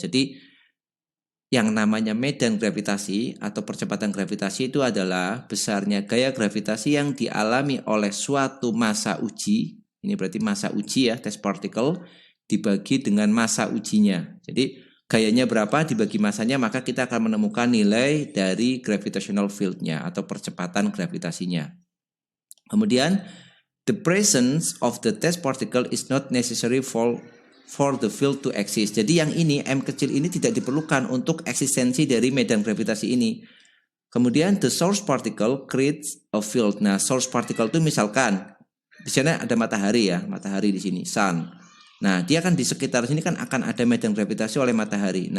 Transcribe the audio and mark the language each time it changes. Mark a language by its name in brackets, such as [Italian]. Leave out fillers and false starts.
[Indonesian] Jadi yang namanya medan gravitasi atau percepatan gravitasi itu adalah besarnya gaya gravitasi yang dialami oleh suatu massa uji. Ini berarti massa uji ya, test particle, dibagi dengan massa ujinya. Jadi gayanya berapa dibagi massanya, maka kita akan menemukan nilai dari gravitational field-nya atau percepatan gravitasinya. [English] Kemudian the presence of the test particle is not necessary for the field to exist. [Indonesian] Jadi yang ini M kecil ini tidak diperlukan untuk eksistensi dari medan gravitasi ini. Kemudian [English] the source particle creates a field. [Indonesian] Nah, source particle itu misalkan di sana ada matahari ya, matahari di sini, sun. Nah, dia kan di sekitar sini kan akan ada medan gravitasi oleh matahari.